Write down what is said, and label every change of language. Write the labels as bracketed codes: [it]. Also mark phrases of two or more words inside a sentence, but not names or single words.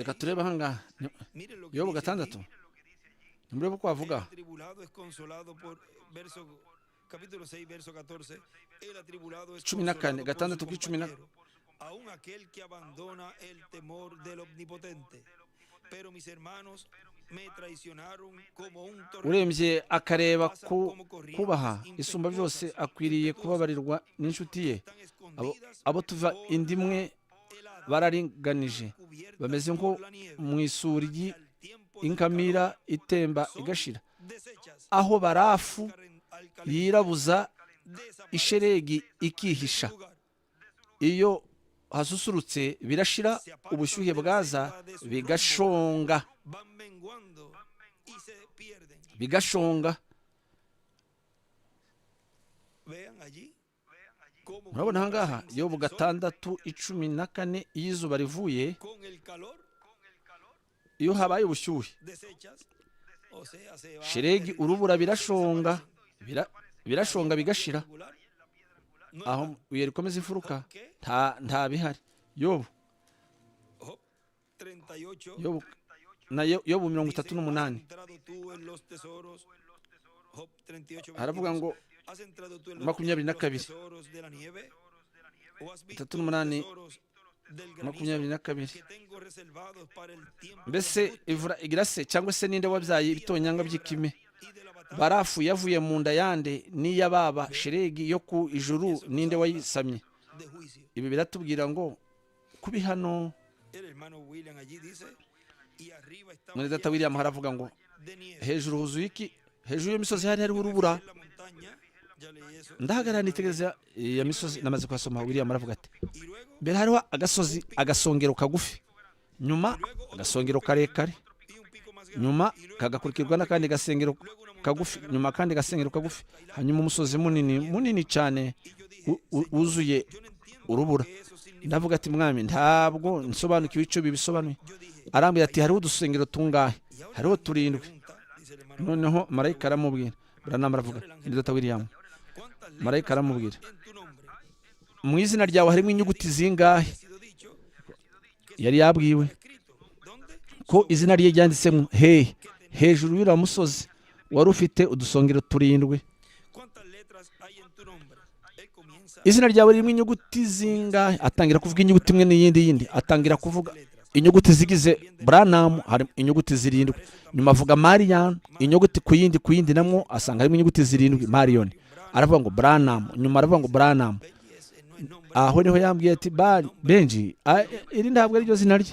[rw] reka turebe aha ngaha. [es] miren lo que [rw] Yobu [es] dice 6, aquí. [rw] nimurebe uko [es] El [rw] havuga. [es] atribulado es consolado por verso capítulo 6 verso 14. El atribulado es 14, consolado por 6 su [rw] kuri 14. [es] compañero, aun aquel que abandona el temor del omnipotente. Pero mis hermanos me traicionaron como un torrente. [rw] Urembye akareba kubaha isumba byose, akwiriye kubabarirwa n'inshuti ye. Abo tuva inda imwe bararinganije, bameze nko mu isuri inkamira itemba igashira, aho barafu yirabuza isheregi ikihisha. Iyo hasusurutse birashira, ubushyuhe bwaza bigashonga, [es] Van menguando y se pierden. [rw] bigashonga. [es] Vean allí cómo [rw] Murabona aha ngaha Yobu 6:14, iyo izuba rivuye, [es] con el calor [rw] iyo habaye ubushyuhe, [es] desechas, o sea, se va [rw] sheregi, urubura birashonga, birashonga bigashira. [es] regular. No [rw] Aho ibuye rikomeza imfuruka [es] ¿Qué? [rw] nta bihari. Yobu [es] Job 38 [rw] Yobu 38. [es] dice, ¿has entrado tú en los tesoros? Job 38, [rw] Haravuga ngo [es] ¿has entrado tú en los 22. tesoros de la nieve? ¿O has visto 38, los tesoros del granizo 22. que tengo reservados para el tiempo de [rw] Mbese [es] la angustia [rw] imvura igira se, cyangwa se ninde wabyaye ibitonyanga by'ikime? [es] y de la batalla? [rw] Barafu yavuye mu nda yande n'iyababa, sheregi yo ku ijuru ninde wayisamye? [es] De juicio. [rw] Ibi biratubwira ngo kubi hano. [es] El hermano William allí dice, y arriba estaba [rw] Mwene data William haravuga ngo [es] de nieve. [rw] hejuru huzuye iki? Hejuru y'imisozi hari hariho urubura. [es] En la montaña, ya leí eso. [rw] Ndahagarara nitegereza iyo misozi, namaze kuhasoma. William aravuga ati, [es] Y luego, [rw] mbere hariho agasozi, agasongero kagufi, nyuma agasongero karekare, [es] y un pico más grande. [rw] nyuma kagakurikirwa n'akandi gasengero kagufi, nyuma kandi gasengero kagufi, hanyuma umusozi munini cyane wuzuye urubura. Ndavuga ati, mwami, ntabwo nsobanukiwe icyo bibisobanuye. Arambwira ati, hariho udusengero tungahe? Hariho 7. [es] Pregunta, dice el hermano, [rw] Noneho marayika aramubwira, Branham aravuga, ni data William, [es] ¿cuántas [rw] marayika [es] letras [rw] aramubwira, [es] hay en tu nombre? [rw] mu izina ryawe harimo inyuguti zingahe? [es] Ha sido dicho [rw] Yari yabwiwe [es] escrito. ¿Dónde? [rw] ko izina rye ryanditsemo hejuru y'uriya musozi wari ufite udusongero 7. [es] ¿Cuántas letras hay en tu nombre? Él comienza [rw] Izina ryawe ririmo inyuguti zingahe? Atangira kuvuga inyuguti imwe n'iyindi, atangira kuvuga inyuguti zigize Branham, hari inyuguti 7. Nyuma avuga Marian, inyuguti ku yindi namwo asanga harimo inyuguti 7, Marion. Aravuga ngo Branham, nyuma aravuga ngo Branham. aho niho yambwiye ati Benji, iri ntabwo ari ryo zina rye.